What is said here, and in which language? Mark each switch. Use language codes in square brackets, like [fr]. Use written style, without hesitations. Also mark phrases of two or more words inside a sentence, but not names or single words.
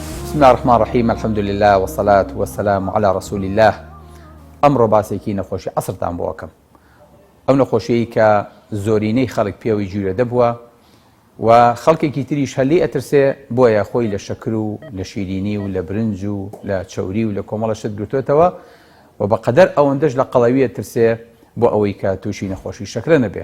[ar] بسم الله الرحمن الرحيم الحمد لله والصلاة والسلام على رسول الله. [ckb] ئەمڕۆ باسێکی نەخۆشی عەسرتان بۆ ئەکەم. ئەو نەخۆشیەی کە زۆرینەی خەڵک پێوەی گوێرە دەبووە و خەڵکێکی تریش هەلێ ئەترسێ بۆیە خۆی لە شەکر و لە شیرینی و لە برنج و لە چەوری و لە کۆمەڵە شت گرتوێتەوە و بەقەدەر ئەوەندەش لە قەڵەوی ئەترسێ بۆ ئەوەی کە تووشی نەخۆشی شەکرە نەبێ.